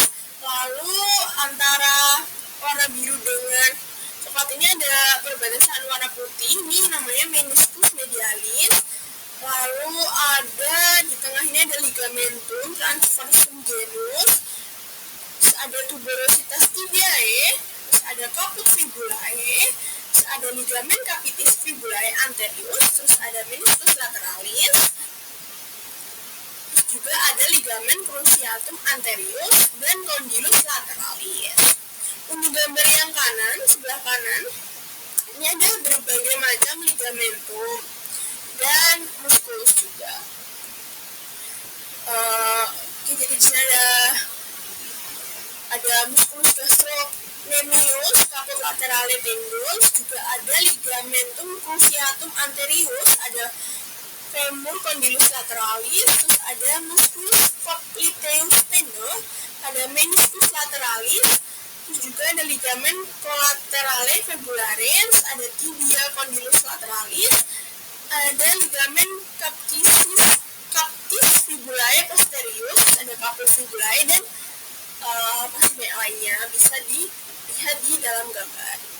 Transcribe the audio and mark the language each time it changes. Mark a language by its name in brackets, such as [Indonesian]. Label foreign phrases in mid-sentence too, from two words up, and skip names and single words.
[Indonesian] Lalu antara warna biru dengan coklat ini ada perbatasan warna putih, ini namanya [Latin] meniscus medialis. [Indonesian] Lalu ada di tengah ini ada [Latin] ligamentum transversum genus, [Indonesian] terus ada [Latin] tuberositas tibiae, [Indonesian] terus ada [Latin] caput fibulae, [Indonesian] terus ada ligamen [Latin] capitis fibulae anterius, [Indonesian] terus ada [Latin] meniscus lateralis, [Indonesian] terus juga ada ligamen [Latin] cruciatum anterius [Indonesian] dan [Latin] condylus lateralis. [Indonesian] Untuk gambar yang kanan, sebelah kanan, ini ada berbagai macam ligamentum dan muskulus juga. Jadi di sini ada [Latin] musculus gastrocnemius, caput laterale tendus, [Indonesian] juga ada [Latin] ligamentum cruciatum [Indonesian] anterius, ada [Latin] femur condylus lateralis, [Indonesian] terus ada [Latin] musculus popliteus tendon, [Indonesian] ada [Latin] meniscus lateralis, [Indonesian] terus juga ada ligamen [Latin] collaterale fibularis, [Indonesian] ada [Latin] tibia condylus lateralis, [Indonesian] ada ligamen [Latin] captis fibulae posterius, [Indonesian] ada [Latin] caput fibulae, [Indonesian] dan masih banyak lainnya bisa dilihat di dalam gambar.